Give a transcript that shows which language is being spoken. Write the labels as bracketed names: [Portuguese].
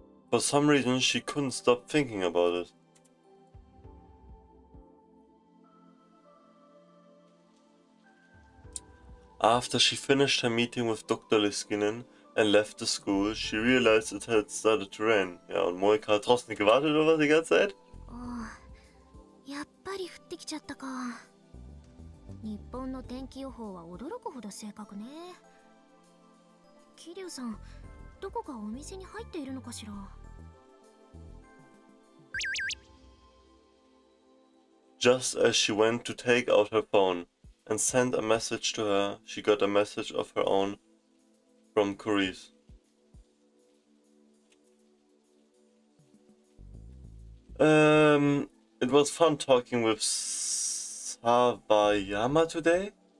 [English] For some reason, she couldn't stop thinking about it. After she finished her meeting with Dr. Liskinen and left the school, she realized it had started to rain. [German] Ja, und Monika hat draußen gewartet oder was die ganze Zeit? [Japanese] ああ、やっぱり降ってきちゃったか。日本の天気予報は驚くほど正確ね。桐生さん、どこかお店に入っているのかしら。 [English] Just as she went to take out her phone and send a message to her, she got a message of her own from Carice. It was fun talking with Sawayama today?